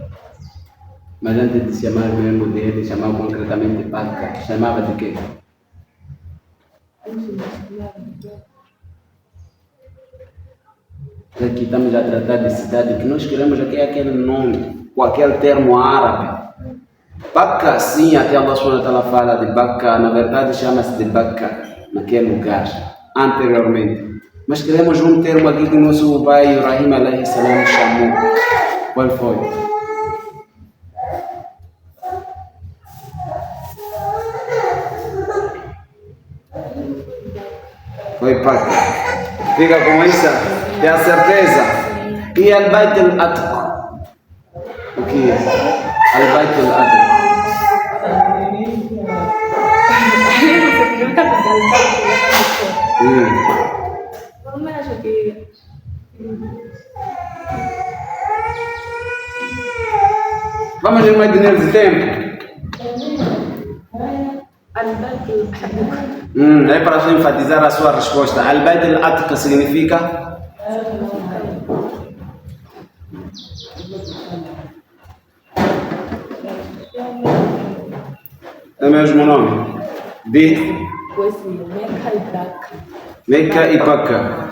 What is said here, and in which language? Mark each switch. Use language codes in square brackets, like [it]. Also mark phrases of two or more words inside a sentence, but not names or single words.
[pt] Mas antes de chamar mesmo dele, chamava concretamente Bacca. Chamava de quê? Aqui estamos a tratar de cidade, que nós queremos aqui aquele nome, com aquele termo árabe. Bacca, sim, até [ar] الله سبحانه وتعالى [pt] fala de Bacca, na verdade chama-se de Bacca, naquele lugar, anteriormente. Mas queremos um termo aqui que o nosso pai Ibrahim [ar] عليه السلام [pt] chamou. Qual foi? Foi Bacca. Fica com isso, tem a certeza? E Al-Bayt al-Atiq? O que é? Al-Bayt al-Atiq. Como acha que Vamos ver mais dinheiro de tempo? É para enfatizar a sua resposta. Al-Bayt al-Atiq significa? É o mesmo nome? De? Meca e Bacca.